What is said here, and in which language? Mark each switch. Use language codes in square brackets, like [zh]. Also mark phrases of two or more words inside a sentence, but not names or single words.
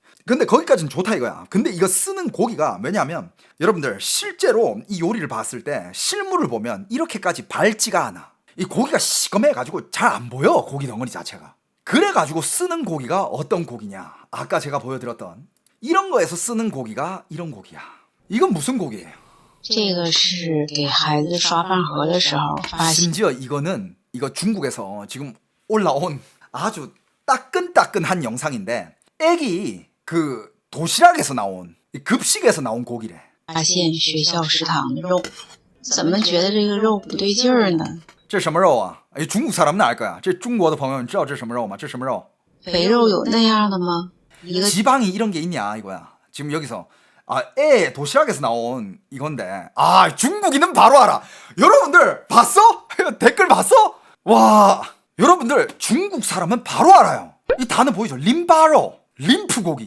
[ko] 근데 거기까지는 좋다 이거야. 근데 이거 쓰는 고기가 뭐냐면, 여러분들 실제로 이 요리를 봤을 때 실물을 보면 이렇게까지 밝지가 않아. 이 고기가 시커매가지고 잘 안 보여, 고기 덩어리 자체가. 그래가지고 쓰는 고기가 어떤 고기냐, 아까 제가 보여드렸던 이런 거에서 쓰는 고기가 이런 고기야. 이건 무슨 고기예요? [zh] 这个是给孩子刷饭盒的时候发现。 [ko] 심지어 이거는 이거 중국에서 지금 올라온 아주 따끈따끈한 영상인데, 애기 그 도시락에서 나온 급식에서 나온 고기래. [zh] 发现学校食堂的肉，怎么觉得这个肉不对劲儿呢？这什么肉啊？ [ko] 중국 사람은 알 거야. [zh] 这中国的朋友你知道这什么肉吗？这什么肉？肥肉有那样的吗？一个 [ko] 지방이 이런 게 있냐 이거야. 지금 여기서 애 도시락에서 나온 이건데, 중국인은 바로 알아. 여러분들 봤어? 댓글 봤어? 와, 여러분들 중국 사람은 바로 알아요. 이 단어 보이죠? 림바로, 림프고기.